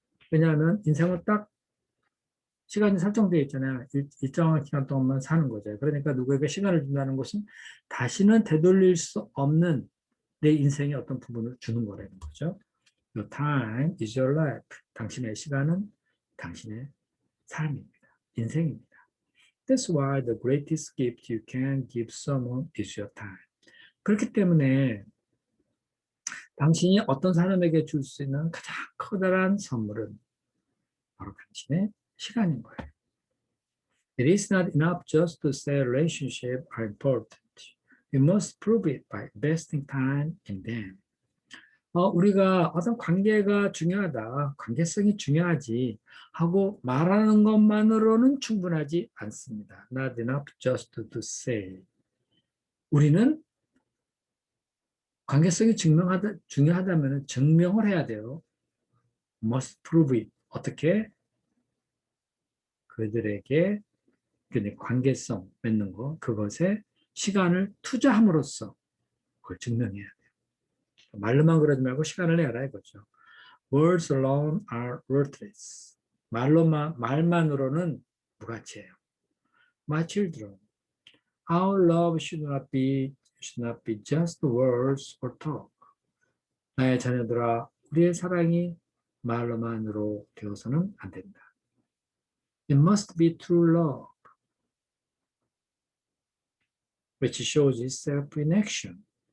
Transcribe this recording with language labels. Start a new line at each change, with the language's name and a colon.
Korean: 왜냐하면 인생은 딱 시간이 설정되어 있잖아요. 일정한 기간 동안만 사는 거죠. 그러니까 누구에게 시간을 준다는 것은 다시는 되돌릴 수 없는 내 인생의 어떤 부분을 주는 거라는 거죠.
English: Your time is your life.
Korean: 당신의 시간은 당신의 삶입니다. 인생입니다.
English: That's why the greatest gift you can give someone is your time.
Korean: 그렇기 때문에 당신이 어떤 사람에게 줄 수 있는 가장 커다란 선물은 바로 당신의 시간인 거예요.
English: It is not enough just to say relationships are important. You must prove it by investing time in them.
Korean: 우리가 어떤 관계가 중요하다, 관계성이 중요하지 하고 말하는 것만으로는 충분하지 않습니다.
English: Not enough just to say.
Korean: 우리는 관계성이 중요하다면 증명을 해야 돼요.
English: Must prove it.
Korean: 어떻게? 그들에게 관계성 맺는 거, 그것에 시간을 투자함으로써 그걸 증명해야 돼요. 말로만 그러지 말고 시간을 내라 이거죠.
English: Words alone are worthless.
Korean: 말만으로는 무가치예요.
English: My children, our love should not be just words or talk.
Korean: 나의 자녀들아, 우리의 사랑이 말로만으로 되어서는 안 된다.
English: It must be true love, which shows itself in action.